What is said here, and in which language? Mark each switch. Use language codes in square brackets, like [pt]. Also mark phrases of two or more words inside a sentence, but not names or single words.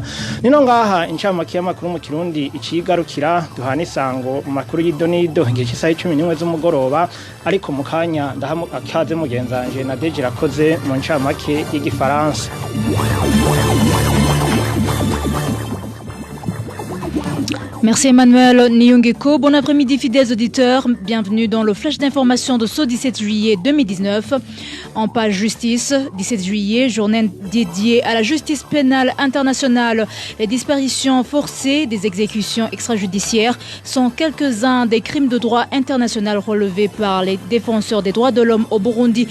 [rn] Nino ngaha incamake y'amakuru mu Kirundi icigarukira duhana isango mu makuru y'idonido igihe cy'isaha 11 z'umugoroba ariko mu kanya akaze mugenzanje na Deje rakoze mu ncamake y'igifaransa. [fr] Merci Emmanuel Niyongeko. Bon après-midi fidèles auditeurs. Bienvenue dans le flash d'information de ce 17 juillet 2019. En page justice, 17 juillet, journée dédiée à la justice pénale internationale. Les disparitions forcées, des exécutions extrajudiciaires sont quelques-uns des crimes de droit international relevés par les défenseurs des droits de l'homme au Burundi.